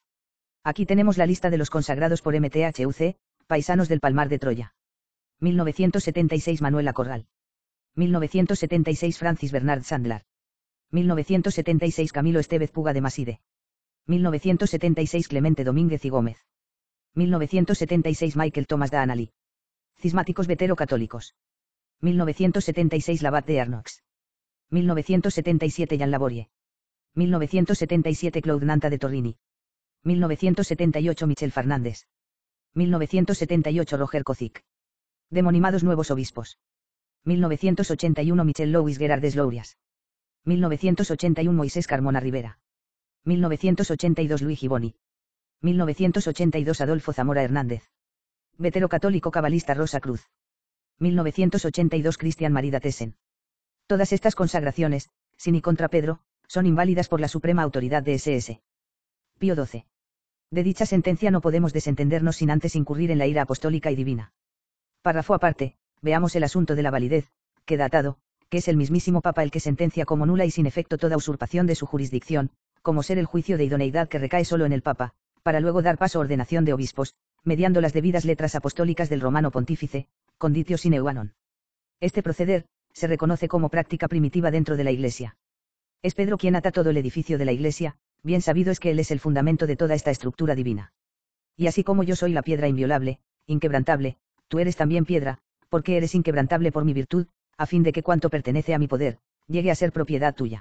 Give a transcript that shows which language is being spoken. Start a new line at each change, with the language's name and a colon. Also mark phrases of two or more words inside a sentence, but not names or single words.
Spanish: Aquí tenemos la lista de los consagrados por MTHUC, paisanos del Palmar de Troya. 1976 Manuela Corral. 1976 Francis Bernard Sandler. 1976 Camilo Estevez Puga de Maside. 1976 Clemente Domínguez y Gómez. 1976 Michael Thomas Daanali. Cismáticos vetero-católicos. 1976 Labat de Arnoux. 1977 Jan Laborie. 1977 Claude Nanta de Torrini. 1978 Michel Fernández. 1978 Roger Kozik. Demonimados nuevos obispos. 1981 Michel Louis Gerardes Lourias. 1981 Moisés Carmona Rivera. 1982 Luigi Boni. 1982 Adolfo Zamora Hernández. Vetero-católico cabalista Rosa Cruz. 1982 Cristian Marida Tessen. Todas estas consagraciones, sin y contra Pedro, son inválidas por la suprema autoridad de SS. Pío XII. De dicha sentencia no podemos desentendernos sin antes incurrir en la ira apostólica y divina. Párrafo aparte, veamos el asunto de la validez, queda atado, que es el mismísimo Papa el que sentencia como nula y sin efecto toda usurpación de su jurisdicción, como ser el juicio de idoneidad que recae solo en el Papa, para luego dar paso a ordenación de obispos, mediando las debidas letras apostólicas del romano pontífice,
Latin: conditio sine qua non.
Spanish: Este proceder, se reconoce como práctica primitiva dentro de la Iglesia. Es Pedro quien ata todo el edificio de la Iglesia, bien sabido es que él es el fundamento de toda esta estructura divina. Y así como yo soy la piedra inviolable, inquebrantable, tú eres también piedra, porque eres inquebrantable por mi virtud, a fin de que cuanto pertenece a mi poder, llegue a ser propiedad tuya.